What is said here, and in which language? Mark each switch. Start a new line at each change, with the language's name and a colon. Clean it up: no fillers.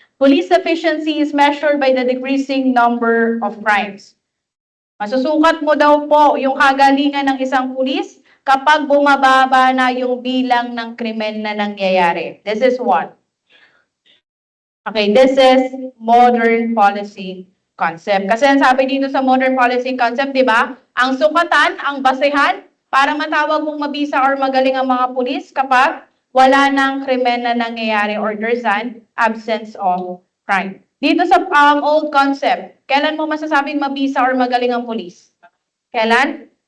English: Police efficiency is measured by the decreasing number of crimes.
Filipino: Masusukat mo daw po yung kagalingan ng isang pulis kapag bumababa na yung bilang ng krimen na nangyayari.
English: This is what? Okay, this is modern policy concept.
Filipino: Kasi ang sabi dito sa modern policy concept, di ba? Ang sukatan, ang basehan, para matawag mong mabisa or magaling ang mga pulis kapag wala nang krimen na nangyayari
English: or there's an absence of crime.
Filipino: Dito sa old concept, kailan mo masasabing mabisa or magaling ang pulis? Kailan?